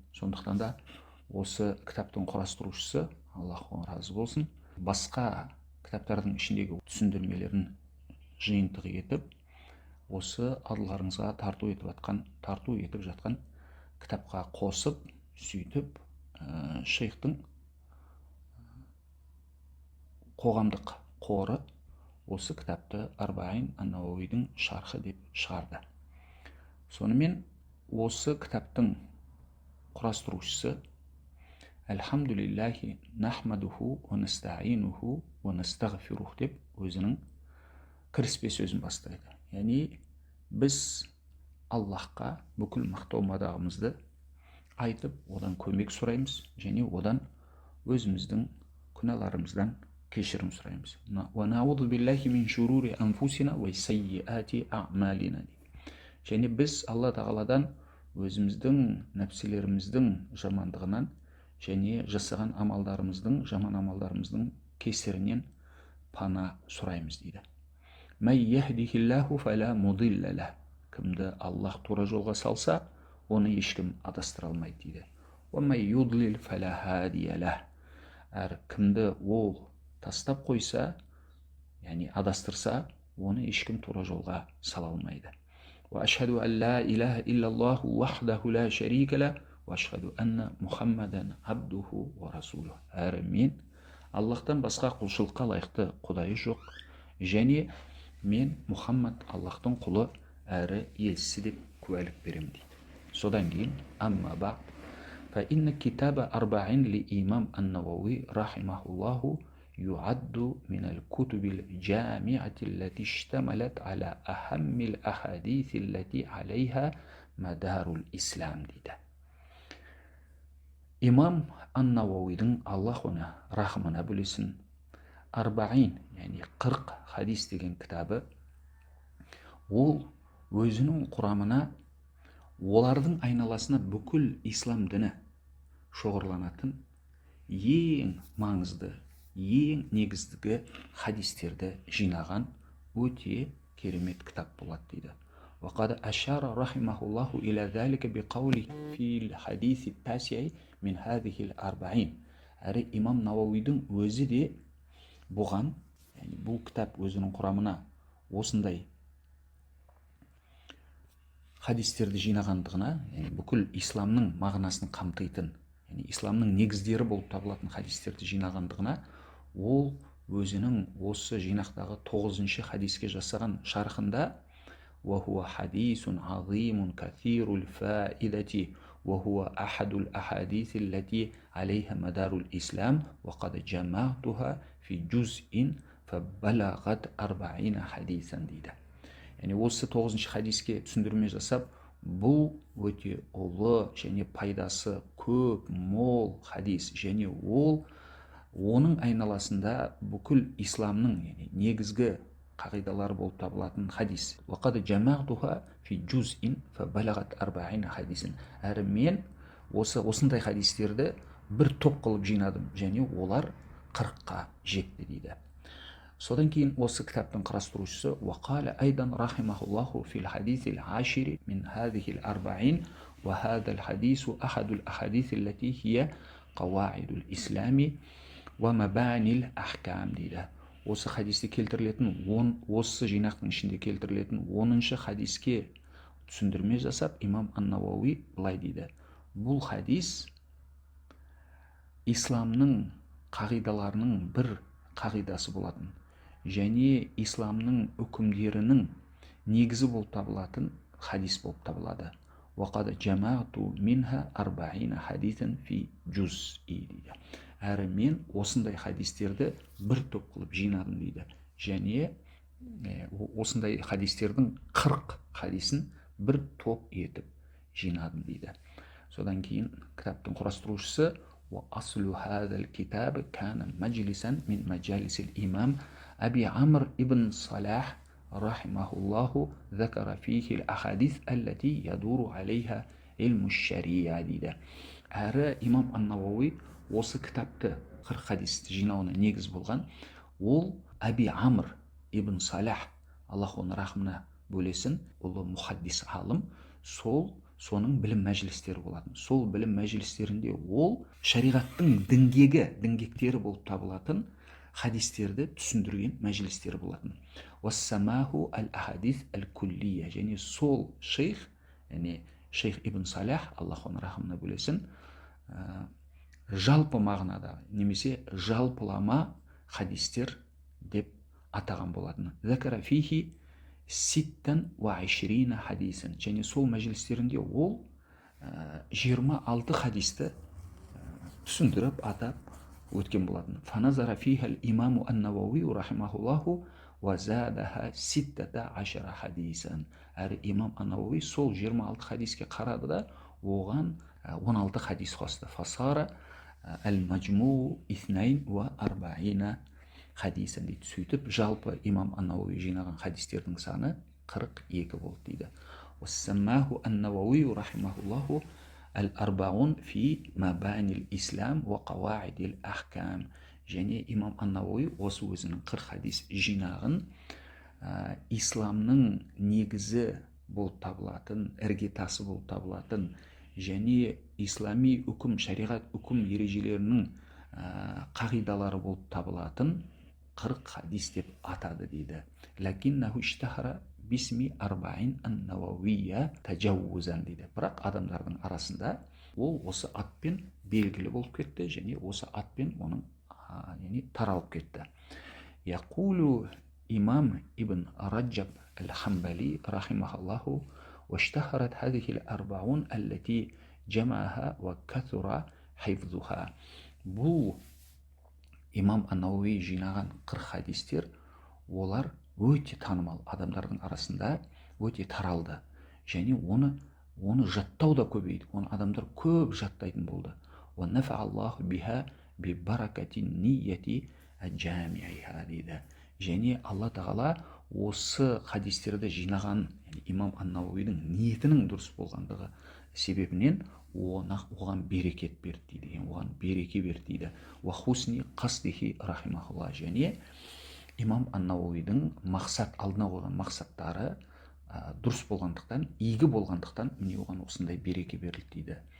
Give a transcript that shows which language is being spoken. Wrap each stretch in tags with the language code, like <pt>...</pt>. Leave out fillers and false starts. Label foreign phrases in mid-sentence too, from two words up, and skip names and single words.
<kk>Сондықтан да осы кітаптың құрастырушысы, Аллах оған разы болсын, басқа кітаптардың ішіндегі түсіндірмелерін жиынтық етіп, осы адыларыңызға тарту етіп жатқан кітапқа қосып, сөйтіп шейхтің қоғамдық қоры осы кітапты Арбаин ан-Науауидің шархы деп шығарды. Сонымен осы кітаптың құрастырушысы</kk> <ar>الحمد لله نحمده ونستعينه ونستغفره</ar> <kk>деп өзінің кіріспе сөзін бастайды. Яғни біз Аллахқа бүкіл мақтау мадағымызды айтып, одан көмек сұраймыз және одан өзіміздің күнәларымыздан кешірім сұраймыз.</kk> <ar>ونعوذ بالله من شرور أنفسنا وسيئات أعمالنا.</ar> <kk>Және біз Алла Тағаладан өзіміздің нәпсілеріміздің жамандығынан және жасаған амалдарымыздың, жаман амалдарымыздың кесірінен пана сұраймыз дейді.</kk> <ar>من يهده الله فلا مضل له.</ar> <kk>Кімді Аллах тура жолға салса, оны ешкім адастыра алмайды дейді.</kk> <ar>ومن يضلل فلا هادي له.</ar> <kk>Әр кімді ол тастап қойса, яғни адастырса, оны ешкім тура жолға сала алмайды.</kk> <ar>وأشهد أن لا إله إلا الله وحده لا شريك له وأشهد أن محمدا عبده ورسوله.</ar> <kk>Әрі мен Аллахтан басқа құлшылыққа лайықты құдайы жоқ, және мен Мұхаммад Аллахтың құлы әрі елшісі деп куәлік беремін дейді. Содан кейін</kk> <ar>أما بعد فإن كتاب الأربعين للإمام النووي رحمه الله يعد من الكتب الجامعة التي اشتملت على أهم الأحاديث التي عليها مدار الإسلام дейді.</ar> <kk>Имам ан-Науауидің, Аллах оны рахымына бөлесін, Арбаин, яғни 40 хадис деген кітабы, ол өзінің құрамына олардың айналасына бүкіл ислам діні шоғырланатын ең маңызды, ең негізгі хадистерді жинаған өте керемет кітап болады дейді.</kk> <ar>وقد أشار رحمه الله إلى ذلك بقوله في الحديث التاسع من هذه الأربعين.</ar> <kk>Әрі имам Науауидің өзі де бұған, бұл кітап өзінің құрамына осындай хадистерді жинағандығына, бүкіл исламның мағынасын қамтитын, исламның негіздері болып табылатын хадистерді жинағандығына, ол өзінің осы жинақтағы 9-шы хадиске жасаған шархында</kk> <ar>وهو حديث عظيم كثير الفائدة وهو أحد الأحاديث التي عليها مدار الإسلام وقد جمعتها في جزء فبلغت 40 حديثا</ar> <kk>дейді. Яғни осы 9-шы хадиске түсіндірме жасап, бұл өте ұлы және пайдасы көп, мол хадис, және оның айналасында бүкіл исламның негізгі қағидалары болып табылатын хадис.</kk> <ar>وَقَدْ جَمَعْتُهَا فِي جُزْءٍ فَبَلَغَتْ 40 حديثًا.</ar> <kk>Әрі мен осындай хадистерді бір топ қылып жинадым, және олар 40-қа жетті дейді. Содан кейін осы кітаптың құрастырушысы</kk> <ar>وقال أيضا رحمه الله في الحديث العاشر من هذه الأربعين وهذا الحديث أحد الأحاديث التي هي قواعد الإسلام ومباني الأحكام дейді.</ar> <kk>Осы хадисте келтірілетін, осы жинақтың ішінде келтірілетін 10-шы хадиске түсіндірме жасап, имам ан-Науауи былай дейді: бұл хадис исламның қағидаларының бір қағидасы болатын, және исламның үкімдерінің негізі болып табылатын хадис болып табылады.</kk> <ar>وَقَدْ جَمَعْتُ مِنْهَا 40 حديثا في جزء дейді.</ar> <kk>Әрі мен осындай хадистерді бір топ қылып жинадым дейді. Және осындай хадистердің 40 хадисін бір топ етіп жинадым дейді. Содан кейін кітаптың құрастырушысы</kk> <ar>وأصل هذا الكتاب كان مجلسا من مجالس الإمام أبي عمرو ابن صلاح رحمه الله ذكر فيه الأحاديث التي يدور عليها علم الشريعة дейді.</ar> <kk>Әрі имам ан-Науауи осы кітапты 40 хадисті жинауына негіз болған, ол Әби Амр ибн Салах, Аллах оны рахымына бөлесін, ұлы мұхаддис ғалым, соның білім мәжілістері болатын. Сол білім мәжілістерінде ол шариғаттың діңгектері болып табылатын хадистерді түсіндірген мәжілістері болатын.</kk> <ar>وسماها الأحاديث الكلية,</ar> <kk>және сол шейх ибн Салах, Аллах оны рахымына бөлесін, жалпы мағынада немесе жалпылама хадистер деп атаған болатын.</kk> <ar>ذكر فيه 26 حديثا,</ar> <kk>және сол мәжілістерінде ол 26 хадисті түсіндіріп атап өткен болатын.</kk> <ar>فنظر فيها الإمام النووي رحمه الله وزادها 16 حديثا.</ar> <kk>Әрі имам ан-Науауи сол 26 хадиске қарады да оған 16 хадис қосты.</kk> <ar>فصار المجموع 42 حديثا дейді.</ar> <kk>Сөйтіп жалпы имам ан-Науауи жинаған хадистердің саны 42 болды дейді.</kk> <ar>وسماها النووي رحمه الله الأربعون في مباني الإسلام وقواعد الأحكام.</ar> <kk>Және имам ан-Науауи осы өзінің 40 хадис жинағын исламның негізі болып табылатын, іргетасы болып табылатын, және ислами үкім, шариғат үкім ережелерінің қағидалары болып табылатын 40 хадис деп атады дейді.</kk> <ar>لكنه اشتهر باسم 40 النووية تجوزا дейді.</ar> <kk>Бірақ адамдардың арасында ол осы атпен белгілі болып кетті, және осы атпен оның таралып кетті.</kk> <ar>يقول الإمام ابن رجب الحنبلي رحمه الله واشتهرت هذه الأربعون التي جمعها وكثر حفظها.</ar> <kk>бұл имам ан-Науауи жинаған 40 хадистер, олар өте танымал, адамдардың арасында өте таралды, және оны жаттау да көбейді, оны адамдар көп жаттайтын болды.</kk> <ar>وَنَفَعَ بِهَا بِبَرَكَةِ النِّيَّةِ الْجَامِعِهَا дейді.</ar> <kk>Және Алла тағала осы хадистерді жинаған имам ан-Науауидің ниетінің дұрыс болғандығы себебінен оған берекет берді дейді, оған береке берді дейді.</kk> <ar>وحسن قصده رحمه الله.</ar> <kk>Және имам ан-Науауидің алдына қойған мақсаттары дұрыс болғандықтан, игі болғандықтан, міне оған осындай береке берілді дейді.</kk>